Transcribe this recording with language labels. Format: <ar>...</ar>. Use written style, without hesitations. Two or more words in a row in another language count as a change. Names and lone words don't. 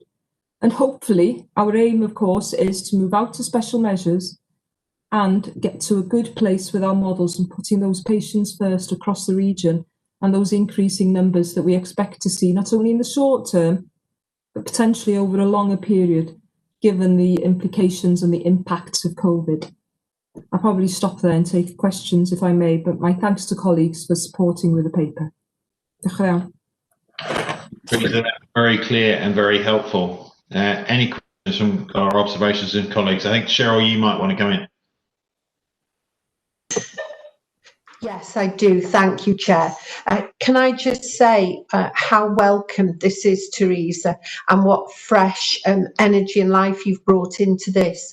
<en>And hopefully, our aim, of course, is to move out to special measures and get to a good place with our models and putting those patients first across the region and those increasing numbers that we expect to see, not only in the short term, but potentially over a longer period, given the implications and the impacts of COVID. I'll probably stop there and take questions if I may, but my thanks to colleagues for supporting with the paper.</en> <cy>Diolch yn fawr.</cy> <en>Very clear and very helpful. Any questions from our observations and colleagues? I think, Cheryl, you might want to come in. Yes, I do. Thank you, Chair. Can I just say how welcome this is, Teresa, and what fresh energy and life you've brought into this.</en>